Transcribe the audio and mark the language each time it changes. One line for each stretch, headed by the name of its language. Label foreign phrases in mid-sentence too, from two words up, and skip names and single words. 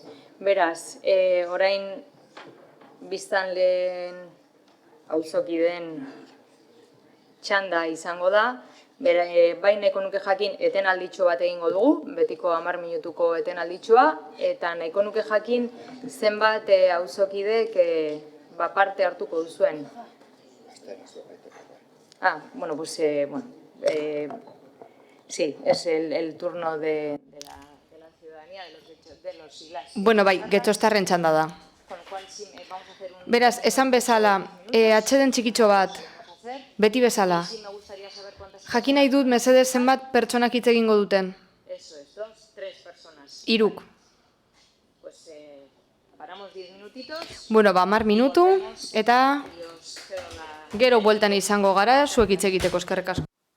Basque: Beraz, orain biztanleen auzokideen txanda izango da, Bai nahiko nuke jakin etenalditxo bat egingo dugu, betiko 10 minutuko etenalditxoa, eta nahiko nuke jakin zenbat auzokidek parte hartuko duzuen.
Spanish: Bueno, pues, sí, es el turno de la ciudadanía, de los y las.
Basque: Bueno, bai, getxostarren txanda da. Beraz, esan bezala, atxeden txikitxo bat, beti bezala. Jakin nahi dut, mesedez zenbat pertsonak hitz egingo duten?
Spanish: Eso es, 2, 3 personas.
Basque: Iruk.
Spanish: Pues paramos 10 minutitos.
Basque: Bueno, 10 minutu, eta gero bueltan izango gara, zuek hitz egiteko, eskerrik asko.